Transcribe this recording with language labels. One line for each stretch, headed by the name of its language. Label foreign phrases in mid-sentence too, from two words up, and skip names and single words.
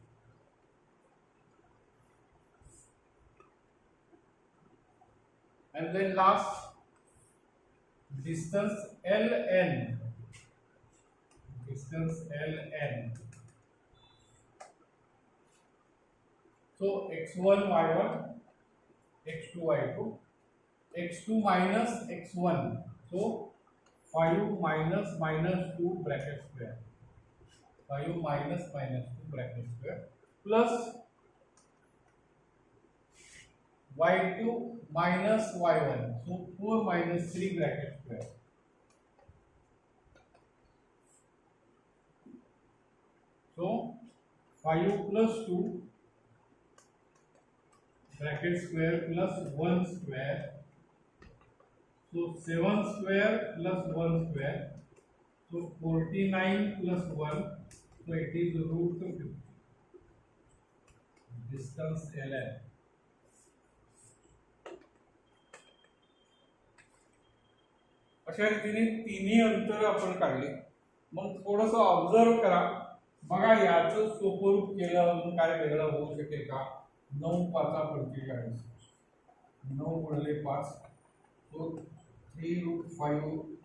English: And then last, distance ln. Distance ln. So x1 y1, x2 y2, x2 minus x1. So 5 minus minus 2 bracket square. 5 minus minus 2 bracket square plus y2 minus y1. So 4 minus 3 bracket square. So 5 plus 2 bracket square plus 1 square. So 7 square plus 1 square. So 49 plus 1. So it is root 50. Distance ln.
Marathi: अशा रीतीने तिन्ही अंतर आपण काढले. मग थोडंसं ऑब्झर्व करा. बघा याचं सोपं रूप केलं अजून काय वेगळं होऊ शकेल का? 9 5 45. 9 गुणिले 5 तो 3 रूट 5.